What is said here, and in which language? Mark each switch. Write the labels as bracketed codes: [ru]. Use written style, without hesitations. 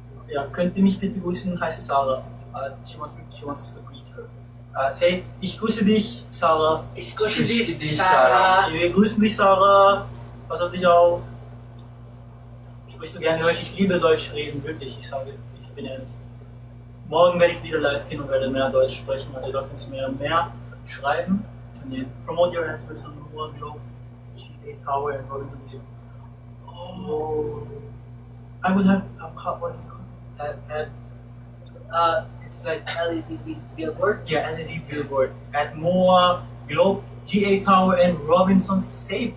[de] Ja, könnt ihr mich bitte grüßen, heißt Sarah. [en] She wants us to greet her. Say, [de] ich grüße dich, Sarah. Ich grüße dich, dich, Sarah. Wir grüßen dich, Sarah. Pass auf dich auf. Sprichst du gerne Deutsch? Ich liebe Deutsch reden, wirklich. Ich bin ehrlich. Morgen werde ich wieder live gehen und werde mehr Deutsch sprechen, also da kannst du mir mehr schreiben. [en] And then promote your hands with some more Globe, GA Tower and Robinson City. Oh. I would have, what is it called? It's like LED billboard. Yeah, LED billboard. Add more Globe, GA Tower, and Robinson Safe.